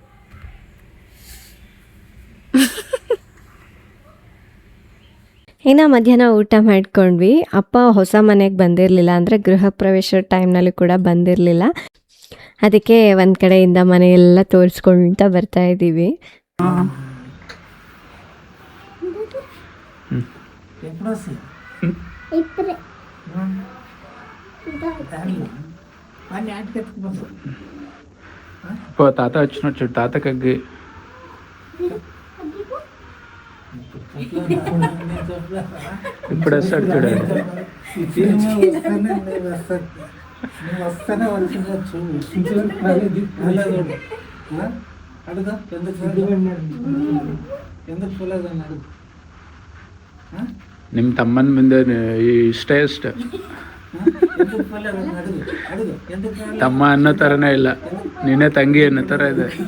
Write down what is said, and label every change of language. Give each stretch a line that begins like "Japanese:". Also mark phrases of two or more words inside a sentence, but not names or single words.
Kannada: ಇನ್ನು ಮಧ್ಯಾಹ್ನ ಊಟ ಮಾಡ್ಕೊಂಡ್ವಿ. ಅಪ್ಪ ಹೊಸ ಮನೆಗೆ ಬಂದಿರಲಿಲ್ಲ, ಅಂದರೆ ಗೃಹ ಪ್ರವೇಶ ಟೈಮ್ನಲ್ಲಿ ಕೂಡ ಬಂದಿರಲಿಲ್ಲ. ಅದಕ್ಕೆ ಒಂದು ಕಡೆಯಿಂದ ಮನೆಯೆಲ್ಲ ತೋರಿಸ್ಕೊಂತ ಬರ್ತಾ ಇದ್ದೀವಿ.
Telugu: తాత వచ్చినట్టు చూడు, తాతకి ఇప్పుడు వస్తాడు చూడండి.
Kannada: ನಿಮ್ಮ ತಮ್ಮನ ಮುಂದೆ ಇಷ್ಟ ತಮ್ಮ ಅನ್ನೋ ಥರನೇ ಇಲ್ಲ, ನೀನೇ ತಂಗಿ ಅನ್ನೋ ಥರ ಇದೆ.